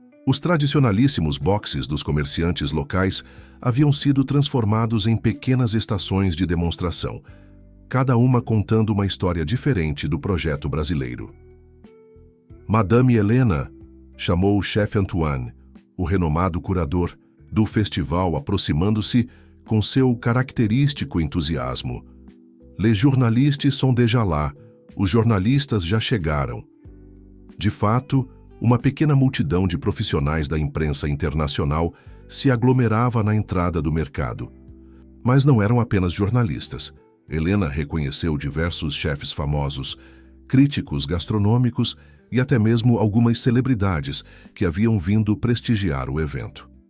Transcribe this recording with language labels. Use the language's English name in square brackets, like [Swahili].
[Portuguese] Os tradicionalíssimos boxes dos comerciantes locais haviam sido transformados em pequenas estações de demonstração, cada uma contando uma história diferente do projeto brasileiro. Madame Helena chamou o chefe Antoine, o renomado curador, do festival, aproximando-se com seu característico entusiasmo. [French] Les journalistes sont déjà là, [Portuguese] os jornalistas já chegaram. De fato, uma pequena multidão de profissionais da imprensa internacional se aglomerava na entrada do mercado. Mas não eram apenas jornalistas. Helena reconheceu diversos chefes famosos, críticos gastronômicos e até mesmo algumas celebridades que haviam vindo prestigiar o evento.